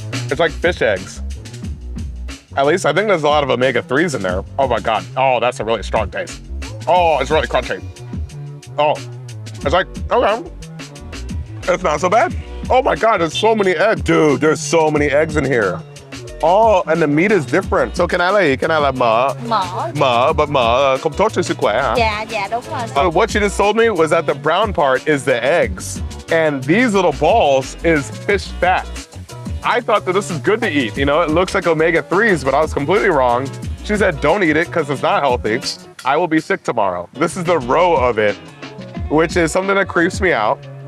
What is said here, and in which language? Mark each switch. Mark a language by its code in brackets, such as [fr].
[en] It's like fish eggs. At least I think there's a lot of omega-3s in there. Oh my God. Oh, that's a really strong taste. Oh, it's really crunchy. Oh, it's like, okay. It's not so bad. Oh my God, there's so many eggs. Dude, there's so many eggs in here. Oh, and the meat is different. So can I mỡ? [vi] Mỡ, but mỡ không tốt cho sức khỏe hả? Dạ, đúng rồi. [en] What you just told me was that the brown part is the eggs. And these little balls is fish fat. I thought that this is good to eat. You know, it looks like omega-3s, but I was completely wrong. She said, don't eat it because it's not healthy. I will be sick tomorrow. This is the roe of it, which is something that creeps me out.